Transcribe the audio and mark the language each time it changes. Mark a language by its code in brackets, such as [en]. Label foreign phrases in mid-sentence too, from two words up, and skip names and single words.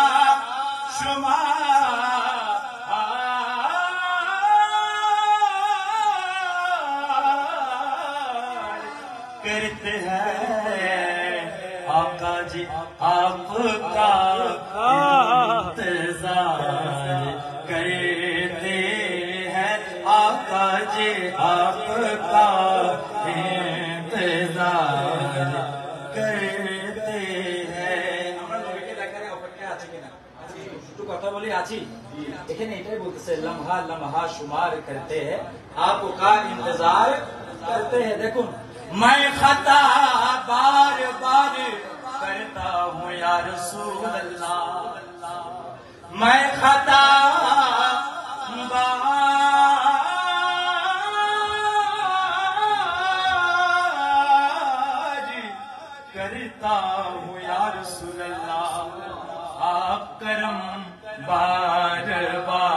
[ur] شمار کرتے ہیں آقا جی آپ کا انتظار کرتے ہیں آقا جی آپ کا انتظار کرتے ہیں [bn] কথা বলি আছি এখানে এটাই বলতেছে [ur] لمحہ لمحہ شمار کرتے ہیں آپ کا انتظار کرتے ہیں দেখুন میں خطا بار بار کرتا ہوں یا رسول اللہ میں خطا بار کرتا ہوں یا رسول اللہ آپ کرم بار بار